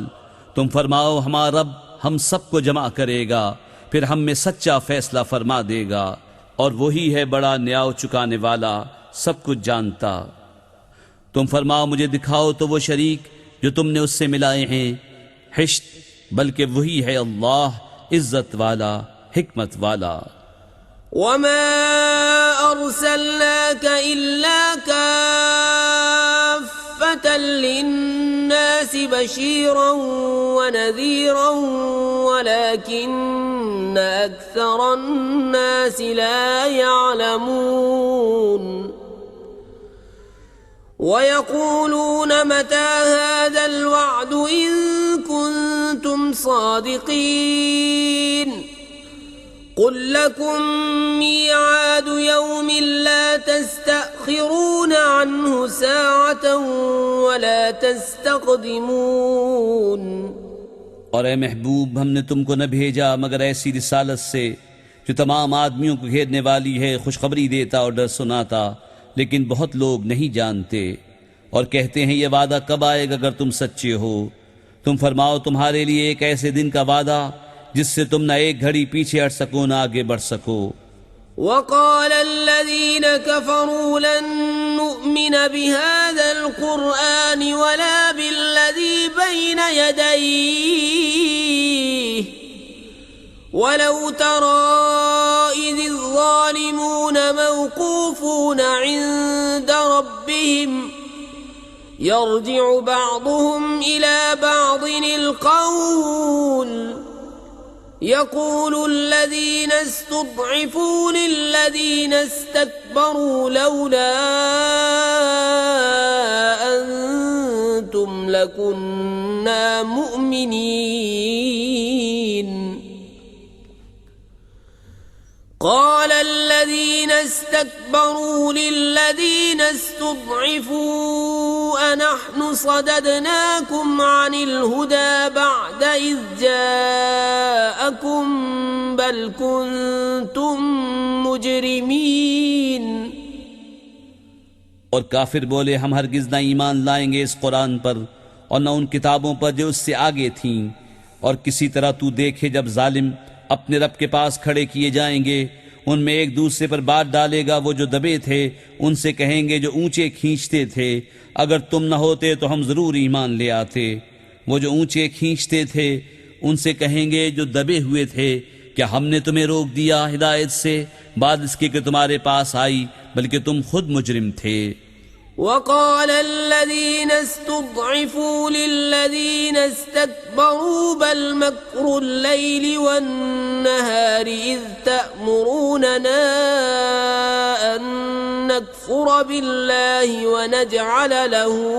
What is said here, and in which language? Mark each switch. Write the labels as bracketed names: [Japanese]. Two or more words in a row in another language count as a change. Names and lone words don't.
[Hindi] तुम फरमाओ हमारा रब हम सबको जमा करेगा फिर हम में सच्चा फैसला फरमा देगा और वही है बड़ा न्याय चुकाने वाला सब कुछ जानता। तुम फरमाओ मुझे दिखाओ तो वो शरीक जो तुमने उससे मिलाए हैं। हिश्त, बल्कि वही है अल्लाह इज्जत वाला हिकमत वाला। [Arabic] وما أرسلناك إلا كافة للناس بشيرا ونذيرا ولكن أكثر الناس لا يعلمون. ويقولون متى هذا الوعد إن كنتم صادقين. قل لكم ميعاد يوم لا تستأخرون عنه ساعة ولا تستقدمون. [Hindi] और ए महबूब, हमने तुमको न भेजा मगर ऐसी रिसालत से जो तमाम आदमियों को घेरने वाली है, खुशखबरी देता और डर सुनाता, लेकिन बहुत लोग नहीं जानते और कहते हैं ये वादा कब आएगा अगर तुम सच्चे हो। तुम फरमाओ तुम्हारे लिए एक ऐसे दिन का वादा जिससे तुम न एक घड़ी पीछे हट सको न आगे बढ़ सको। [Arabic] وقال الذين كفروا لن نؤمن بهذا القرآن ولا بالذي بين يديه ولو ترى إذ الظالمون موقوفون عند ربهم يرجع بعضهم إلى بعض القول يقول الذين استضعفوا للذين استكبروا لولا أنتم لكنا مؤمنين. قال الذين استكبروا للذين استضعفوا أنحن صددناكم عن الهدى بعد إذ جاءكم بل كنتم مجرمين। [Hindi] और काफिर बोले हम हरगिज न ईमान लाएंगे इस कुरान पर और न उन किताबों पर जो उससे आगे थीं। और किसी तरह तू देखे जब जालिम अपने रब के पास खड़े किए जाएंगे, उनमें एक दूसरे पर बात डालेगा वो जो दबे थे, उनसे कहेंगे जो ऊंचे खींचते थे अगर तुम न होते तो हम जरूर ईमान ले आते। वो जो ऊंचे खींचते थे उनसे कहेंगे जो दबे हुए थे, क्या हमने तुम्हें रोक दिया हिदायत से बाद इसके कि तुम्हारे पास आई, बल्कि तुम खुद मुजरिम थे। [Arabic] वक़ाल الذين استضعفوا للذين استكبروا بل مكر الليل والنهار إذ تأمروننا أن نكفر بالله ونجعل له